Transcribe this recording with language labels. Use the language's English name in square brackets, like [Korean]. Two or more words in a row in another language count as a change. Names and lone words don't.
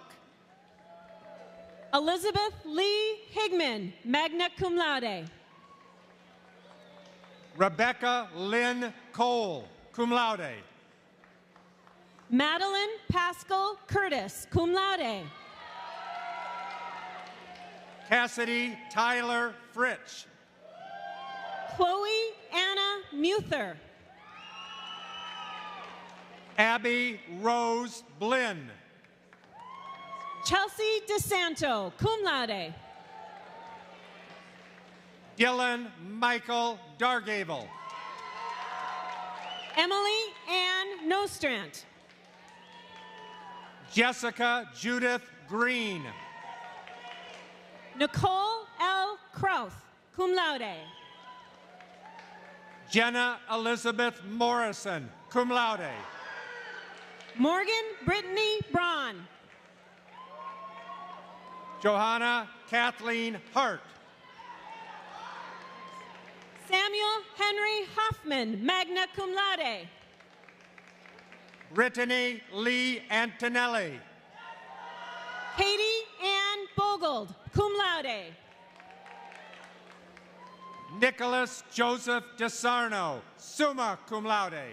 [English] Elizabeth Lee Higman, [Latin] magna cum laude. [English] Rebecca Lynn Cole, [Latin] cum laude. [English] Madeline Pascal Curtis, [Latin] cum laude. [English] Cassidy Tyler Fritsch. Chloe Anna Muther. Abby Rose Blinn. Chelsea DeSanto, [Latin] cum laude. [English] Dylan Michael Dargavel. Emily Ann Nostrand. Jessica Judith Green. Nicole L. Krauth, [Latin] cum laude. [English] Jenna Elizabeth Morrison, [Latin] cum laude. [English] Morgan Brittany Braun. Johanna Kathleen Hart. Samuel Henry Hoffman, [Latin] magna cum laude. [English] Brittany Lee Antonelli. Katie Ann Bogold, [Latin] cum laude. [English] Nicholas Joseph DeSarno, [Latin] summa cum laude.